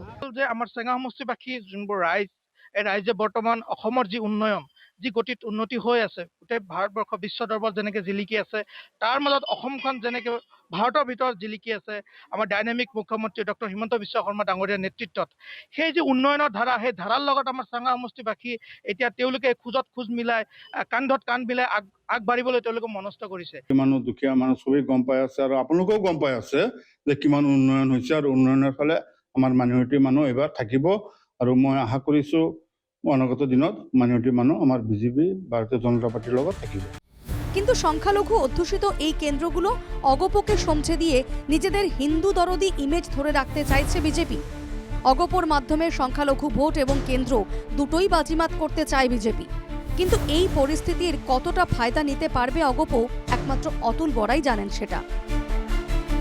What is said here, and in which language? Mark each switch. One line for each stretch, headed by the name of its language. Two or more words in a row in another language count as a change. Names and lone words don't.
Assamese: যে আমাৰ চেঙা সমষ্টিবাসী যোনবোৰ ৰাইজ, এই ৰাইজে বৰ্তমান অসমৰ যি উন্নয়ন, যি গতিত উন্নতি হৈ আছে, গোটেই ভাৰতবৰ্ষ বিশ্ব দৰবাৰত যেনেকৈ জিলিকি আছে, তাৰ মাজত অসমখন যেনেকৈ ভাৰতৰ ভিতৰত জিলিকি আছে আমাৰ ডাইনামিক মুখ্যমন্ত্ৰী ডক্টৰ হিমন্ত বিশ্ব শৰ্মা ডাঙৰীয়াৰ নেতৃত্বত, সেই যি উন্নয়নৰ ধাৰা, সেই ধাৰাৰ লগত আমাৰ চেঙা সমষ্টিবাসী এতিয়া তেওঁলোকে খোজত খোজ মিলাই, কান্ধত কান্ধ মিলাই আগবাঢ়িবলৈ তেওঁলোকে মনস্থ কৰিছে। মানুহ, দুখীয়া মানুহ চবেই গম পাই আছে আৰু আপোনালোকেও গম পাই আছে যে কিমান উন্নয়ন হৈছে আৰু উন্নয়নৰ ফালে আমাৰ মাইনৰিটি মানুহ এইবাৰ থাকিব। আৰু মই আশা কৰিছোঁ অনাগত দিনত মাইনৰিটি মানুহ আমার বিজেপি ভারতীয় জনতা পার্টির লগত থাকিব।
Bangla: কিন্তু সংখ্যালঘু অধ্যুষিত এই কেন্দ্রগুলো অগপকে সমঝে দিয়ে নিজেদের হিন্দু দরদি ইমেজ ধরে রাখতে চাইছে বিজেপি। অগপর মাধ্যমে সংখ্যালঘু ভোট এবং কেন্দ্র দুটোই বাজিমাত করতে চায় বিজেপি। কিন্তু এই পরিস্থিতির কতটা ফায়দা নিতে পারবে অগপ একমাত্র অতুল বড়াই জানেন সেটা।